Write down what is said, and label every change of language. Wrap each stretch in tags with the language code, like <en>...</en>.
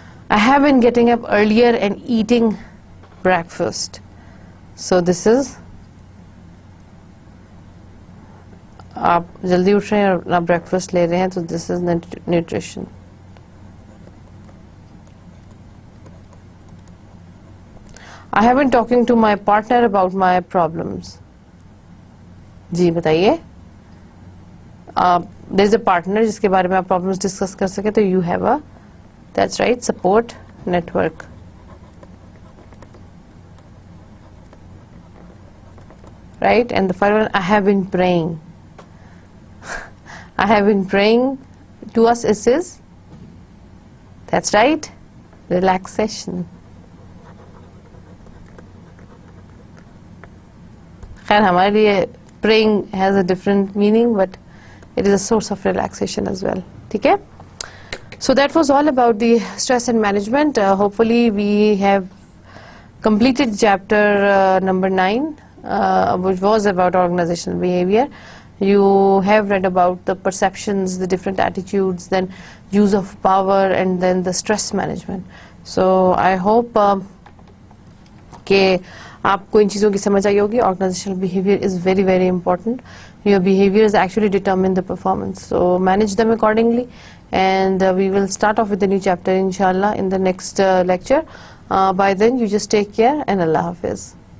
<en>I have been getting up earlier and eating breakfast. So this is</en> <ur>آپ جلدی اٹھ رہے ہیں اور اپنا بریکفاسٹ لے رہے ہیں, تو</ur> <en>This is nutrition. I have been talking to my partner about my problems.</en> <ur>جی بتائیے.</ur> <en>there is a partner</en> <ur>جس کے بارے میں آپ پرابلمس ڈسکس کر سکے,</ur> <en>تو you have a, that's right, support network. Right, and the final one, I have been praying. I have been praying. To us it is, that's right, relaxation.</en> <ur>خیر ہمارے لیے</ur> <en>praying has a different meaning, but it is a source of relaxation as well.</en> <ur>ٹھیک ہے.</ur> <en>So that was all about the stress and management. Hopefully we have completed chapter number 9, which was about organizational behavior. You have read about the perceptions, the different attitudes, then use of power, and then the stress management. So I hope</en> <ur>کہ آپ کو ان چیزوں کی سمجھ آئی ہوگی.</ur> <en>Organizational behavior is very very important. Your behaviors actually determine the performance. So manage them accordingly. And we will start off with the new chapter inshallah in the next lecture. By then you just take care and Allah Hafiz.</en>